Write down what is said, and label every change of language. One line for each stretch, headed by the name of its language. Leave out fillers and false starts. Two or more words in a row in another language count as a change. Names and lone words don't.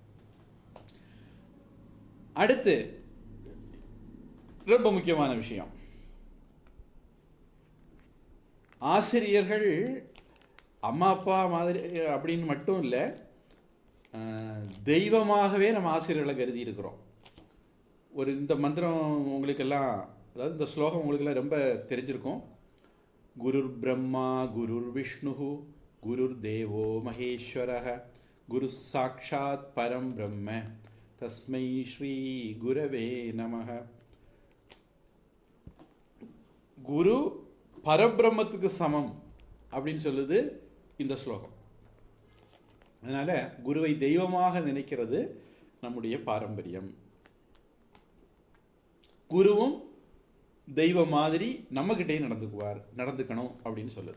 Tamil: அடுத்து ரொம்ப முக்கியமான விஷயம், ஆசிரியர்கள் அம்மா அப்பா மாதிரி அப்படின்னு மட்டும் இல்லை, தெய்வமாகவே நம்ம ஆசிரியர்களை கருதி இருக்கிறோம். இந்த மந்திரம் உங்களுக்கெல்லாம், அதாவது இந்த ஸ்லோகம் உங்களுக்கெல்லாம் ரொம்ப தெரிஞ்சிருக்கும்.
Sanskrit: गुरुर् ब्रह्मा गुरुर् विष्णुः गुरुर् देवो महेश्वरः गुरुः साक्षात् परं ब्रह्म तस्मै श्री गुरवे नमः.
Tamil: குரு பரபிரம்மத்துக்கு சமம் அப்படின்னு சொல்லுது இந்த ஸ்லோகம். அதனால் குருவை தெய்வமாக நினைக்கிறது நம்முடைய பாரம்பரியம். குருவும் தெய்வம் மாதிரி நம்மக்கிட்டே நடந்துக்கணும் அப்படின்னு சொல்லுது.